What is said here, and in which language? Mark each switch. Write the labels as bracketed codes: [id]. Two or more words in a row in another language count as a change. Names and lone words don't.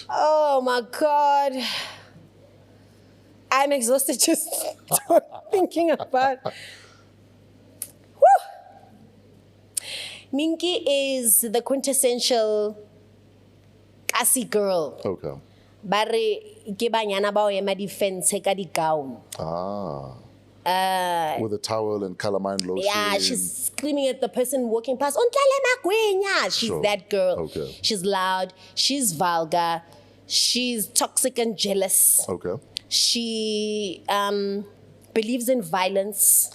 [en] Oh, my God. I'm exhausted just thinking about. Whew. Minky is the quintessential kasi girl. Okay. [tn] Bare ke banyana ba o ema defense ka di gown. [en] With a towel and calamine lotion. Yeah, she's screaming at the person walking past. [tn] "Ontlale magwenya." She's [en] Sure. that girl. Okay. She's loud. She's vulgar. She's toxic and jealous. Okay. She believes in violence,